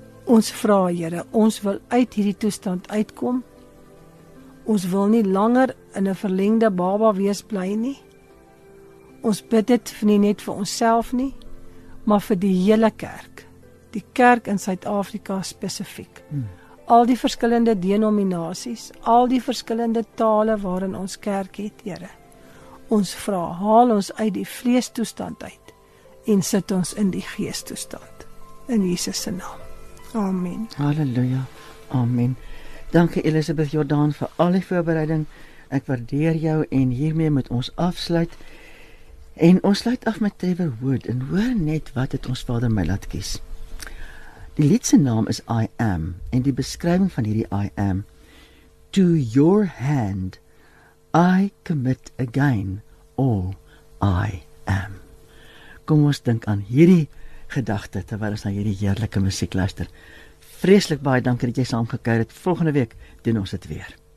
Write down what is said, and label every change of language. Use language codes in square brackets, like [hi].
[af] Ons vra, Here, ons wil uit hierdie toestand uitkom. Ons wil nie langer in 'n verlengde baba wees bly nie. Ons bid dit nie net vir onsself nie, maar vir die hele kerk. Die kerk in Suid-Afrika spesifiek. Al die verskillende denominasies, al die verskillende tale waarin ons kerk het, Here. Ons vra, haal ons uit die vleestoestand uit en sit ons in die geestoestand. In Jesus se naam. Amen. Halleluja. Amen. Dankie Elisabeth Jordan vir al die voorbereiding. Ek waardeer jou en hiermee moet ons afsluit. En ons sluit af met Trevor Wood en hoor net wat het ons Vader my laat kies. Die lied se naam is I Am en die beskrywing van hierdie I Am. [en] To your hand I commit again all I am. [af] Kom ons dink aan hierdie gedagte terwyl ons na hierdie heerlike musiek luister. Vreeslik baie dankie dat jy saamgekuier het. Volgende week doen ons dit weer.